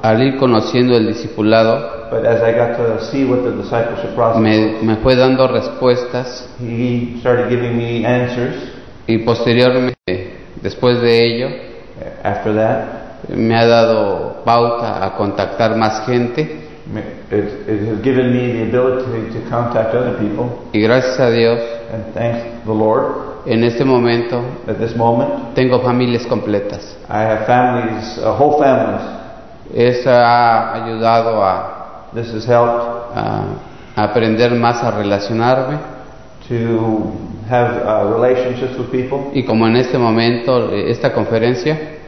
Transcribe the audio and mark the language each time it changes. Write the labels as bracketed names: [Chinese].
[Spanish] Al ir conociendo el discipulado, [English] but as I got to see what the discipleship process [Spanish] me fue dando respuestas. [English] He started giving me answers. [Spanish] Y posteriormente, después de ello, [English] after that, [Spanish] me ha dado pauta a contactar más gente. [English] It has given me the ability to contact other people. [Spanish] Y gracias a Dios, [English] and thanks the Lord, [Spanish] en este momento, [English] at this moment, [Spanish] tengo familias completas. [English] I have families, whole families. [Spanish] Eso ha ayudado a, [English] this has helped, [Spanish] a aprender más a relacionarme, [English] to have relationships with people. [Spanish] Y como en este momento, esta conferencia,